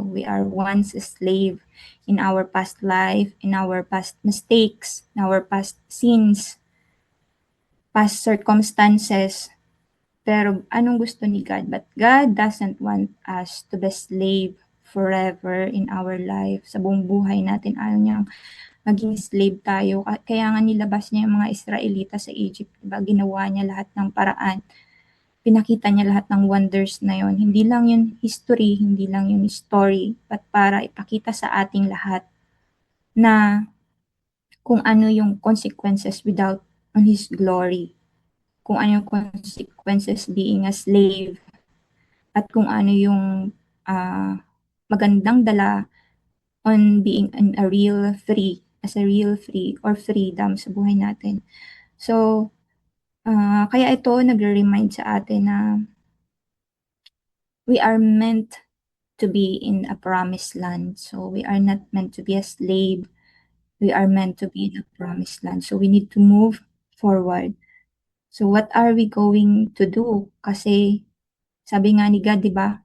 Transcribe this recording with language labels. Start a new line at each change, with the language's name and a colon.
English: We are once a slave in our past life, in our past mistakes, in our past sins, past circumstances.
Filipino: Pero anong gusto ni God?
English: But God doesn't want us to be slave forever in our life.
Filipino: Sa buong buhay natin, ayaw niyang maging slave tayo. Kaya nga nilabas niya yung mga Israelita sa Egypt. Diba? Ginawa niya lahat ng paraan. Pinakita niya lahat ng wonders na yon. Hindi lang yun history, hindi lang yun story, but para ipakita sa ating lahat na kung ano yung consequences
English: without on His glory.
Filipino: Kung ano yung consequences being a slave at kung ano yung magandang dala on being a real free,
English: as a real free or freedom
Filipino: sa buhay natin.
English: So,
Filipino: kaya ito nagre-remind sa atin na
English: we are meant to be in a promised land. So, we are not meant to be a slave. We are meant to be in a promised land. So, we need to move forward. So, what are we going to do?
Filipino: Kasi, sabi nga ni God, di ba?